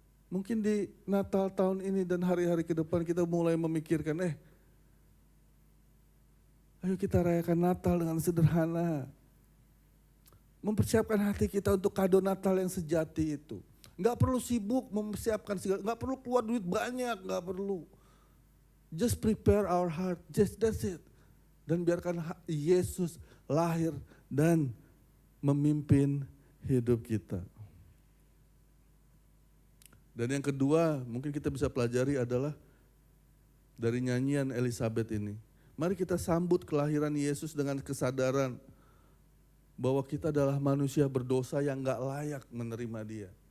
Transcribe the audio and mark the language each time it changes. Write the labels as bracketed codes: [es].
[id] Mungkin di Natal tahun ini dan hari-hari ke depan kita mulai memikirkan, ayo kita rayakan Natal dengan sederhana. Mempersiapkan hati kita untuk kado Natal yang sejati itu. Nggak perlu sibuk mempersiapkan segala, nggak perlu keluar duit banyak, nggak perlu. [en] Just prepare our heart, that's it. [id] Dan biarkan Yesus lahir dan memimpin hidup kita. Dan yang kedua mungkin kita bisa pelajari adalah dari nyanyian Elizabeth ini. Mari kita sambut kelahiran Yesus dengan kesadaran bahwa kita adalah manusia berdosa yang gak layak menerima Dia.